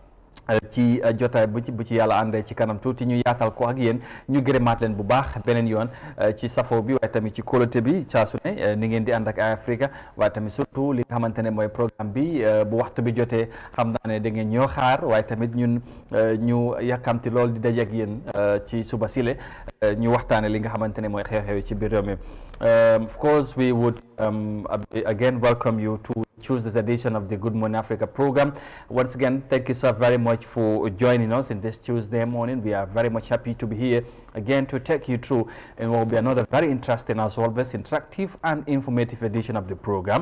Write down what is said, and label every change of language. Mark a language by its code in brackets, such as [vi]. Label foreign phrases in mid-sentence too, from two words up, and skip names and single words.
[wo] ci jotaay bu ci yàlla àndee ci kanam tuuti ñu yaatal ko ak yéen ñu gërëmaat leen bu baax beneen yoon ci safo bi waaye tamit ci kóolute bi saa su ne ni ngeen di ànd ak Africa waaye tamit surtout li nga xamante ne mooy programme bi bu waxtu bi jotee xam naa ne da ngeen ñoo xaar waaye tamit ñun ñu yàkkamti lool di daje ak yéen ci suba sile ñu waxtaane li nga xamante ne mooy xew-xew ci biir réew mi [en] of course we would again welcome you to Tuesday's edition of the Good Morning Africa program. Once again, thank you so very much for joining us in this Tuesday morning. We are very much happy to be here again to take you through and what will be another very interesting as always interactive and informative edition of the program.